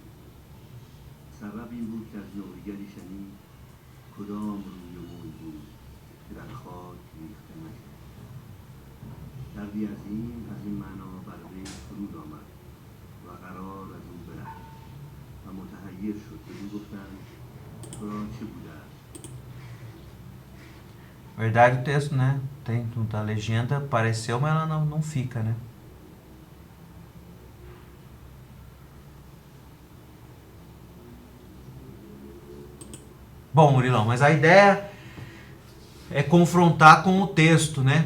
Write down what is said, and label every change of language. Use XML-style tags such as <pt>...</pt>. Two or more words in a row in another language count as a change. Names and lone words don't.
<fa>سبب این بود که از نوحیگری شنید کدام روی موی بود که در خاک ریخته نشد. دردی عظیم از این معنا بر وی فرود آمد و قرار از او برفت و متحیر شد. به او گفتند تو را چه بوده است؟</fa> <pt>Verdade, o texto, né? Tem a legenda, apareceu, mas ela não fica, né? Bom, Murilão, mas a ideia é confrontar com o texto, né?</pt>